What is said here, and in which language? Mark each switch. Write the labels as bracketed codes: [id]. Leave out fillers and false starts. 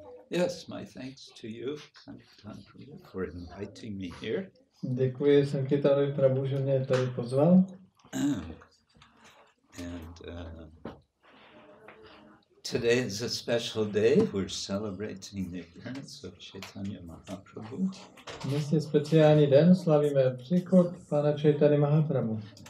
[en] Yes, my thanks to you, Sankirtan, for inviting me here. [cs] Děkuji Sankirtanovi Prabhu, že mě tady pozval. [en] And today is a special day. We're celebrating the appearance of Chaitanya Mahaprabhu. [cs] Dnes je speciální den, slavíme příchod Pana Chaitanya Mahaprabhu.